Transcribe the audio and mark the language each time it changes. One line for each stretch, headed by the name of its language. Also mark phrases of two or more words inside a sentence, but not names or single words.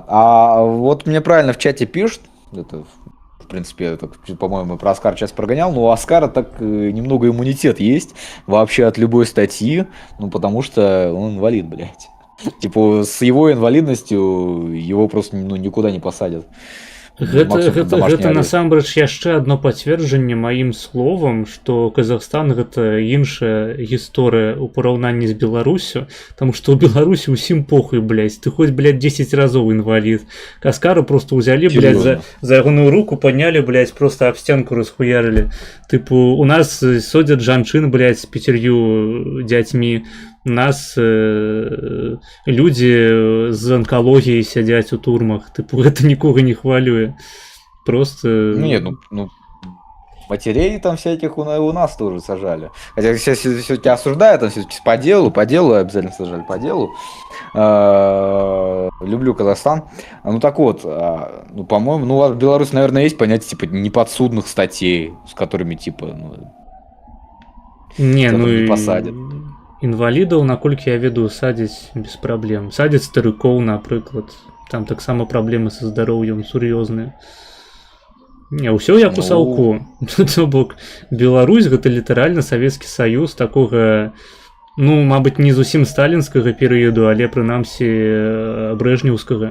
Russian: А вот мне правильно в чате пишут, это, в принципе, это, по-моему, про Оскар сейчас прогонял, но у Оскара так немного иммунитет есть вообще от любой статьи, ну, потому что он инвалид, блядь. Типа, с его инвалидностью его просто ну, никуда не посадят. Максимум под домашний Гэта арест.
Belarusian: насамрэч яшчэ адно пацверджанне маім словам, што Казахстан гэта іншая гісторыя ў параўнанні з Беларусю, таму што ў Беларусі ўсім похуй, блядь, ты хоць, блядь, 10 разоў інвалід. Каскару просто ўзялі, блядь, за ягоную руку паднялі, блядь, просто аб сценку расхуярылі. Тыпу, у нас содзяць жанчын, блядь, з 5 дзяцьмі. У нас людзі з анкалогіяй сядзяць у турмах. Тыпу, гэта нікога не хвалюе. Просто...
Russian: Нет, ну, матерей там всяких у нас тоже сажали. Хотя все-таки осуждают, там все-таки по делу обязательно сажали по делу. Люблю Казахстан. Ну так вот, ну по-моему, ну в Беларуси, наверное, есть понятие типа неподсудных статей, с которыми типа ну, не, ну не посадят.
Belarusian: Інвалідаў, наколькі я ведаю, садзяць без праблем. Садзяць старыкоў, напрыклад. Там таксама праблемы са здароўем сур'ёзныя. Не, ўсё як у Саўку. То бок, Беларусь гэта літаральна Савецкі Саюз такога, ну, мабыць, не зусім сталінскага перыяду, але прынамсі брэжнеўскага.